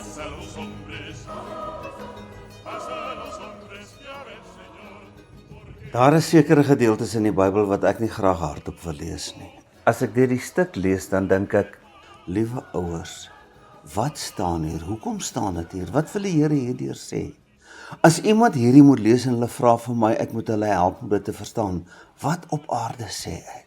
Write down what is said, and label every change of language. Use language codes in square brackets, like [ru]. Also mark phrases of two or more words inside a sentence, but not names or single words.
[es] los hombres, pasa a los hombres, ya ves, Señor. [af] Daar is sekere gedeeltes in die Bybel wat ek nie graag hardop wil lees nie. As ek die stuk lees, dan dink ek, liewe ouers, wat staan hier? Hoekom staan dit hier? Wat wil die Here hierdeur sê? As iemand hierdie moet lees en hulle vra vir my, ek moet hulle help om dit te verstaan, wat op aarde sê ek?